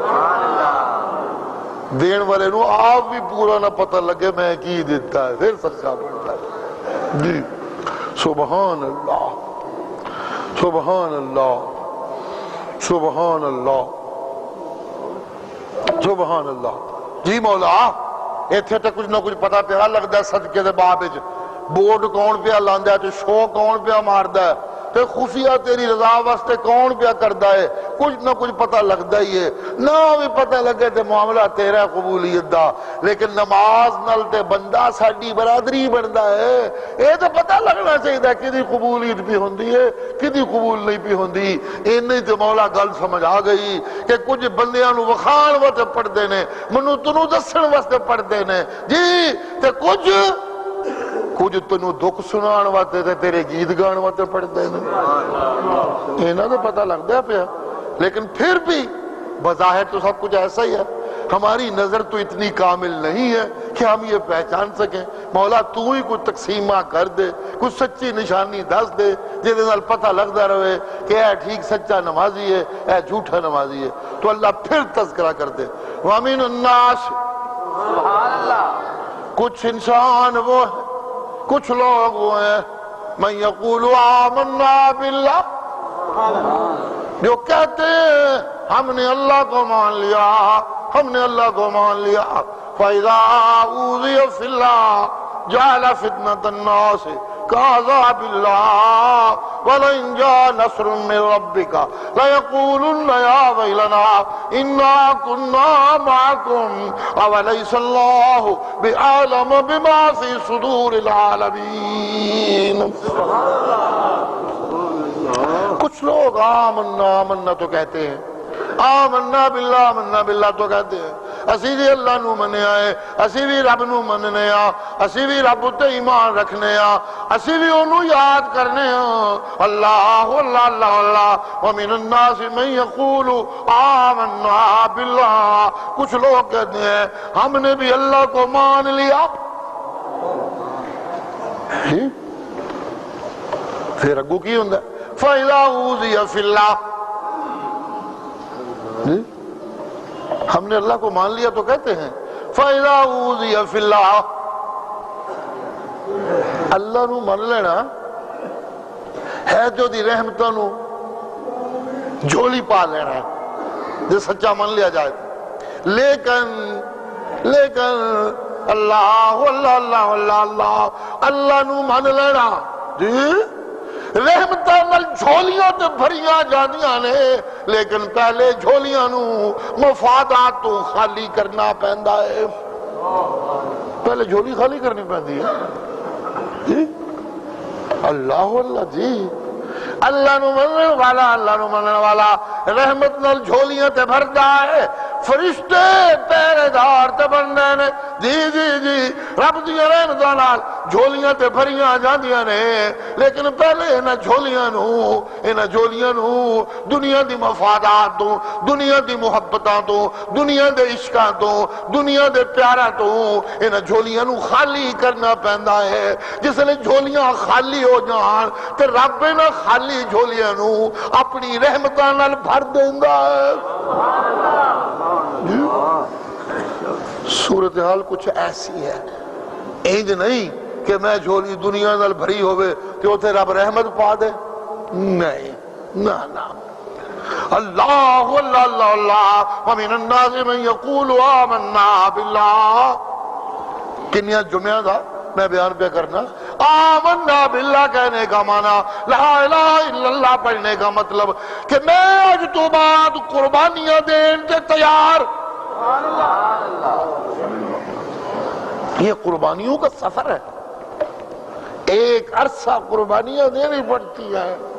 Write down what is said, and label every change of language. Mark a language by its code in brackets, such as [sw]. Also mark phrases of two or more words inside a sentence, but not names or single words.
[pa] دین والے نو آپ بھی پورا نہ پتہ لگے میں کی دیتا ہے، پھر سچا بنتا ہے۔ [ar] جی سبحان اللہ، سبحان اللہ، سبحان اللہ، سبحان اللہ۔ [pa] جی مولا ایتھے تے کچھ نہ کچھ پتہ پیا لگدا ہے صدقے دے باب وچ، بورڈ کون پیا لاندا ہے تے شو کون پیا ماردا ہے تے خفیہ تیری رضا واسطے کون پیا کردا ہے، کچھ نہ کچھ پتہ لگدا ہی ہے۔ نہ بھی پتہ لگے تے معاملہ تیرا قبولیت دا، لیکن نماز نال تے بندہ ساڈی برادری بندا ہے۔ اے تے پتہ لگنا چاہیے کدی قبولیت بھی ہوندی ہے کدی قبول نہیں بھی ہوندی۔ اینی تے مولا گل سمجھ آ گئی کہ کچھ بندیاں نو وکھان واسطے پڑھدے نے، منوں تنوں دسن واسطے پڑھدے نے جی، تے کچھ تنوں دکھ سنان واسطے تے تیرے گیت گان واسطے پڑھدے نے۔ انہاں دا پتہ لگدا پیا، [ur] لیکن پھر بھی بظاہر تو سب کچھ ایسا ہی ہے۔ ہماری نظر تو اتنی کامل نہیں ہے کہ ہم یہ پہچان سکیں۔ [pa] مولا تو ہی کوئی تقسیمہ کر دے، کوئی سچی نشانی دس دے جس نال پتہ لگدا رہے کہ اے ٹھیک سچا نمازی ہے، اے جھوٹا نمازی ہے۔ [ur] تو اللہ پھر تذکرہ کر دے، [ar] وَمِنُ النَّاسِ، سبحان اللہ، [ur] کچھ انسان وہ ہیں، کچھ لوگ وہ ہیں، [ar] مَن یقول آمنا باللہ، [ur] جو کہتے ہیں ہم نے اللہ کو مان لیا، ہم نے اللہ کو مان لیا، [ar] فَإِذَا أُوذِيَ فِي اللَّهِ جَعَلَ فِتْنَةَ النَّاسِ كَعَذَابِ اللَّهِ وَلَئِن جَاءَ نَصْرٌ مِّن رَّبِّكَ لَيَقُولُنَّ يَا وَيْلَنَا إِنَّا كُنَّا مَعَكُمْ أَوَلَيْسَ اللَّهُ بِأَعْلَمَ بِمَا فِي صُدُورِ الْعَالَمِينَ۔ [ur] کچھ لوگ آمنا آمنا تو کہتے ہیں، [ar] آمنا باللہ آمنا باللہ [ur] تو کہتے ہیں، [pa] اسی بھی اللہ نو مننے آئے، اسی بھی رب نو مننے آ، اسی بھی رب تے ایمان رکھنے آ، اسی بھی انہوں یاد کرنے آ، اللہ اللہ اللہ اللہ۔ [ar] وَمِنَ النَّاسِ مَن يَقُولُ آمَنَّا بِاللَّهِ، [ur] کچھ لوگ کہتے ہیں ہم نے بھی اللہ کو مان لیا۔ [pa] پھر اگو کی ہوندہ ہے [ar] فَإِذَا أُوذِيَ فِي اللَّهِ، [ur] ہم نے اللہ کو مان لیا تو کہتے ہیں [ar] فَإِذَا أُوذِيَ فِي اللَّهِ، [pa] اللہ نو مان لینا ہے جو دی رحمتوں نو جھولی پا لینا ہے جو سچا مان لیا جائے، لیکن اللہ اللہ اللہ اللہ اللہ، اللہ نو مان لینا جی رحمتاں نال جھولیاں تے بھریاں جاندیاں نے، لیکن پہلے جھولیاں نو مفادات تو خالی کرنا پیندا ہے، پہلے جھولی خالی کرنی پیندی ہے جی۔ اللہ اللہ جی، اللہ نو مننے والا، اللہ نو مننے والا رحمت نال جھولیاں تے بھر جائے، فرشتے پہرے دار تے بندے نے جی جی جی، رب دی رحمتاں نال جھولیاں تے بھریاں جاندیاں نے، لیکن پہلے انہاں جھولیاں نو دنیا دی مفادات تو، دنیا دی محبتاں تو، دنیا دے عشقاں تو، دنیا دے پیاراں تو انہاں جھولیاں نو خالی کرنا پیندا ہے۔ جس لئے جھولیاں خالی ہو جان تے رب نہ خالی جھولیاں نو اپنی رحمتاں نال بھر دیندا ہے۔ صورتحال کچھ ایسی ہے، اینج نہیں کہ میں جھولی دنیا نال بھری ہوئے کہ اتھے رب رحمت پا دے، نہیں نا نا۔ اللہ اللہ اللہ اللہ، [ar] وَمِنَ النَّاسِ مَن يَقُولُ آمَنَّا بِاللَّهِ، [pa] کنیاں جمعہ دا میں بیان پہ کرنا، آمنا باللہ [ur] کہنے کا معنی [ar] لا الہ الا اللہ [ur] پڑھنے کا مطلب [pa] کہ میں آج تو بعد قربانیاں دین کے تیار۔ [ur] یہ قربانیوں کا سفر ہے، ایک عرصہ قربانیاں دینی پڑتی ہیں۔